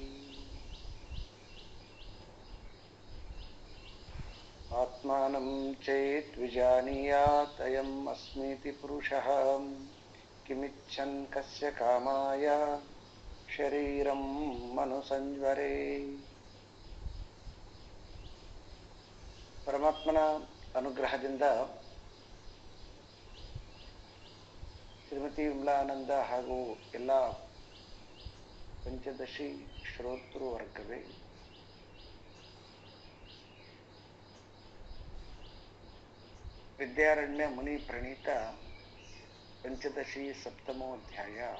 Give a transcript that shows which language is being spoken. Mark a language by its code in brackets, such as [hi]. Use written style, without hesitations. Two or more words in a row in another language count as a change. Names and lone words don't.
[sa] आत्मानं चेत् विजानीयात् अयम् अस्मीति पुरुषः किमिच्छन् कस्य कामाय शरीरं मनुसंज्वरे। [kn] ಪರಮಾತ್ಮನ ಅನುಗ್ರಹದಿಂದ ಶ್ರೀಮತಿ ವಿಮಲಾನಂದ ಹಾಗೂ ಎಲ್ಲ ಪಂಚದಶಿ ಶ್ರೋತೃ ವರ್ಗವೇ ವಿದ್ಯಾರಣ್ಯ ಮುನಿ ಪ್ರಣೀತ ಪಂಚದಶಿ ಸಪ್ತಮೋಧ್ಯಾಯ